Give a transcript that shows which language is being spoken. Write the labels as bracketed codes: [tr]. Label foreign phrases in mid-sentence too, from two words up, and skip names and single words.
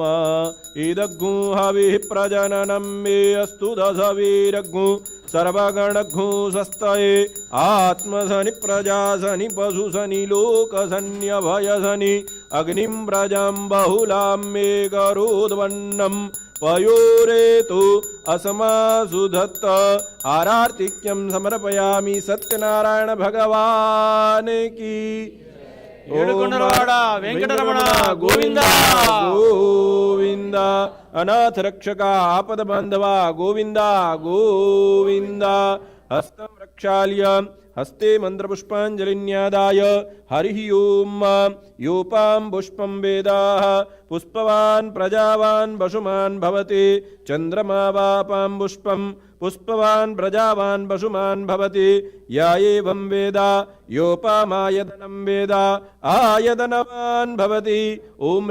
[sa] इदग्गु हविः प्रजननं मे अस्तु दशवीरग्गु सर्वगणघ्नु स्वस्तये आत्मसनि प्रजासनि पशुसनि लोकसन्यभयसनि अग्निं प्रजां बहुलां मे करोद्वन्नम् पयोरेतु असमासुधत्त आरार्तिक्यं समर्पयामि सत्यनारायण [hi] भगवान की [te] ఏడుకొండలవాడ వెంకటరమణ గోవింద [sa] गोविंद अनाथ रक्षक आपद बांधवा गोविंद गोविंद हस्तं रक्षाल्य हस्ते मन्त्रपुष्पाञ्जलिन्यादाय हरिः ओम् योपां पुष्पं वेदाः पुष्पवान् प्रजावान् वसुमान् भवति चन्द्रमा वापां पुष्पं पुष्पवान् प्रजावान् वसुमान् भवति या एवं वेदा योपामायतनं वेदा आयतनवान् भवति ॐ